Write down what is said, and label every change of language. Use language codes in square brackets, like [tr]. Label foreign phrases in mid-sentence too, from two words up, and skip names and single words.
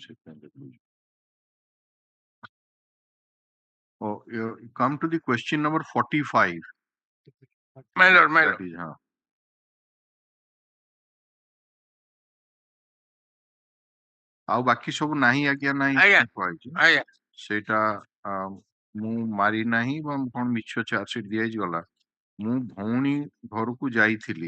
[en] Oh, you come to the question number 45. My lord, my That lord. is, [or] ଆଉ ବାକି ସବୁ ନାହିଁ ଆଜ୍ଞା ନାହିଁ କହିଛି ସେଇଟା ମୁଁ ମାରି ନାହିଁ ବା କଣ ମିଛ ଚାର୍ଜସିଟ୍ ଦିଆଯିଗଲା ମୁଁ ଭଉଣୀ ଘରକୁ ଯାଇଥିଲି